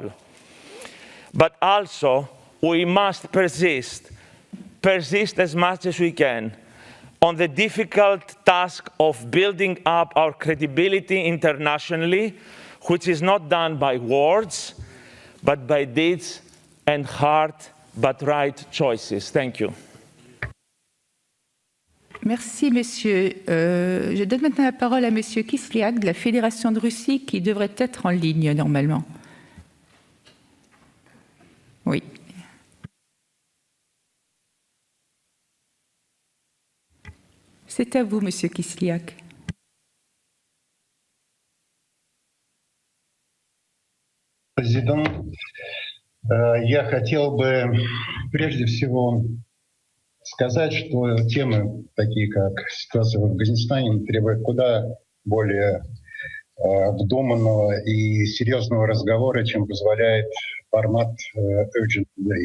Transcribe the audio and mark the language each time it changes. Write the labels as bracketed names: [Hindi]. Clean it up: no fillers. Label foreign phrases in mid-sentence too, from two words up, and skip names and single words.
[English] But also, we must persist as much as we can on the difficult task of building up our credibility internationally, which is not done by words, but by deeds and hard but right choices. Thank you. [French] Merci, monsieur. Je donne maintenant la parole à monsieur Kislyak de la Fédération de Russie, qui devrait être en ligne normalement. Oui. C'est à vous, monsieur Kislyak. Président, [Russian] Я хотел бы прежде всего сказать, что темы, такие как ситуация в Афганистане, требуют куда более обдуманного и серьезного разговора, чем позволяет формат [English] urgent debate.